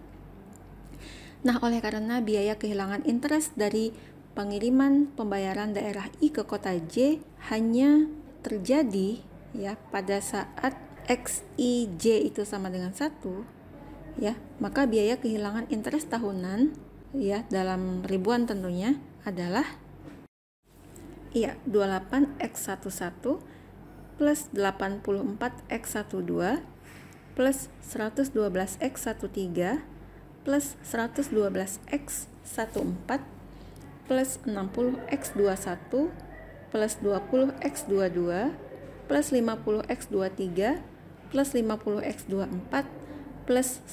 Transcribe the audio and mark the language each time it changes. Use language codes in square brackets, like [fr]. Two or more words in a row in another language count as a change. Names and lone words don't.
[id] Nah, oleh karena biaya kehilangan interest dari pengiriman pembayaran daerah I ke kota J hanya terjadi ya pada saat XIJ itu sama dengan 1 ya, maka biaya kehilangan interest tahunan ya dalam ribuan tentunya adalah 28X11 plus 84X12 plus 112X13 plus 112X14 plus 60X21 plus 20X22 plus 50X23 plus 50X24 plus